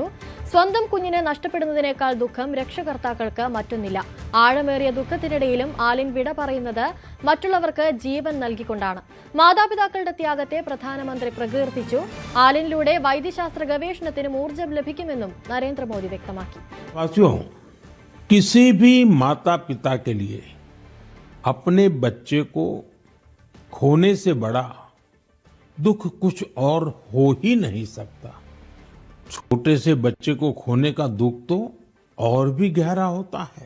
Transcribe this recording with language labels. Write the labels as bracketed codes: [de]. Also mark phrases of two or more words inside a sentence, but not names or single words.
[ml] സ്വന്തം കുഞ്ഞിനെ നഷ്ടപ്പെടുന്നതിനേക്കാൾ ദുഃഖം രക്ഷകർത്താക്കൾക്ക് മറ്റൊന്നില്ല. ആഴമേറിയ ദുഃഖത്തിനിടയിലും ആലിൻ വിട പറയുന്നത് മറ്റുള്ളവർക്ക് ജീവൻ നൽകിക്കൊണ്ടാണ്. മാതാപിതാക്കളുടെ ത്യാഗത്തെ പ്രധാനമന്ത്രി പ്രകീർത്തിച്ചു. ആലിനിലൂടെ വൈദ്യശാസ്ത്ര ഗവേഷണത്തിനും ഊർജ്ജം ലഭിക്കുമെന്നും നരേന്ദ്രമോദി വ്യക്തമാക്കി. [hi] किसी भी माता पिता के लिए अपने बच्चे को खोने से बड़ा दुख कुछ और हो ही नहीं सकता। छोटे से बच्चे को खोने का दुख तो और भी गहरा होता है।